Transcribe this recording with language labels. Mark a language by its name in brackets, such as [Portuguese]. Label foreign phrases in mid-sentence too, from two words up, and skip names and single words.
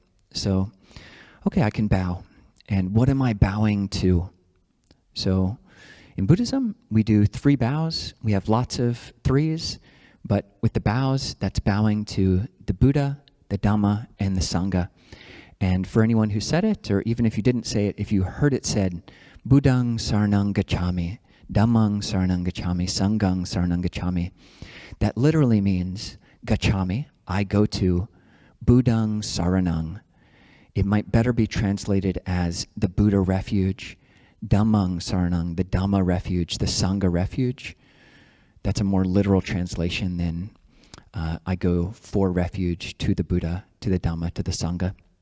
[English] So, okay, I can bow. And what am I bowing to? So, in Buddhism, we do 3 bows. We have lots of 3s, but with the bows, that's bowing to the Buddha, the Dhamma, and the Sangha. And for anyone who said it, or even if you didn't say it, if you heard it said, [Pali] Buddhang saranang gacchami, Dhammang saranang gacchami, Sanghang saranang gacchami, [English] that literally means gacchami, I go to, [Pali] Buddhang saranang. [English] It might better be translated as the Buddha refuge, [Pali] Dhammang saranang, [English] the Dhamma refuge, the Sangha refuge. That's a more literal translation than I go for refuge to the Buddha, to the Dhamma, to the Sangha.